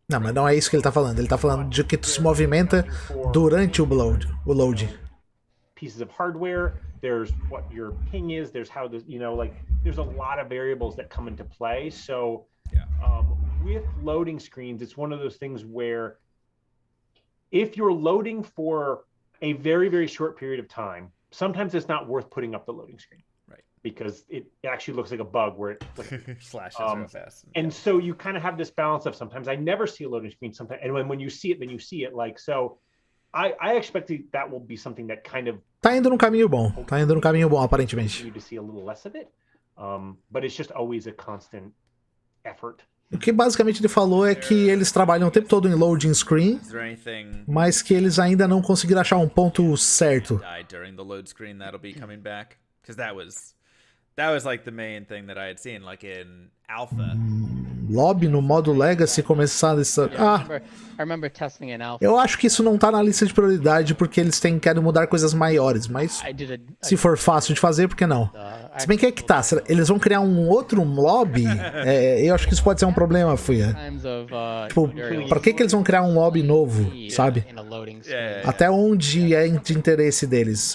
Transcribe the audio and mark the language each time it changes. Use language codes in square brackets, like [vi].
[pt] Não, mas não é isso que ele tá falando. Ele tá falando de que tu se movimenta durante o load. [en] Pieces of hardware, there's what your ping is, there's how there's a lot of variables that come into play. So with loading screens, it's one of those things where if you're loading for a very, very short period of time, sometimes it's not worth putting up the loading screen. Right. Because it actually looks like a bug where it flashes real fast. And so you kind of have this balance of sometimes I never see a loading screen, sometimes, and when you see it, then you see it. Like, so I expect that will be something that kind of [pt] Tá indo num caminho bom. Aparentemente. [en] You to see a little less of it. But it's just always a constant effort. [pt] O que basicamente ele falou é que eles trabalham o tempo todo em loading screen, mas que eles ainda não conseguiram achar um ponto certo. [en] During the load screen that'll be coming back, because that was like the main thing that I had seen, like in alpha. [pt] Lobby no modo Legacy começar dessa. [en] I remember testing in alpha. [pt] Eu acho que isso não tá na lista de prioridade porque eles querem mudar coisas maiores, mas se for fácil de fazer, por que não? Se bem que é que tá, eles vão criar um outro lobby, eu acho que isso pode ser um problema, Fuia. Tipo, pra que eles vão criar um lobby novo, sabe? Até onde é de interesse deles?